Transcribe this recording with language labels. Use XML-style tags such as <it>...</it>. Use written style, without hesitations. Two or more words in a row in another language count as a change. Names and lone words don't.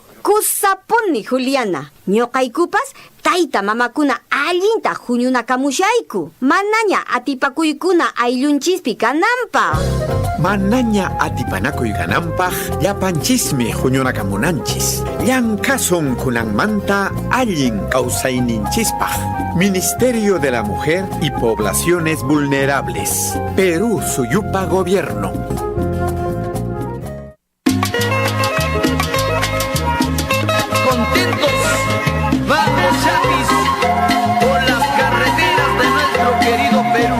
<qu>Kusapuni Juliana, ñoqaykupas tayta mamakuna allinta huñunakamushayku. Manaña atipakuykuna ayllunchispi kananpaq. Manaña atipanakuy kananpaq llapanchismi huñunakamunanchis. Llankasun kunanmanta allin kawsayninchispaq.</qu> <es>Ministerio de la Mujer y Poblaciones Vulnerables.</es> <qu>Perú Suyupa Gobierno.</qu> <es>Contentos, vamos Chapis, por las carreteras de nuestro querido Perú.</es>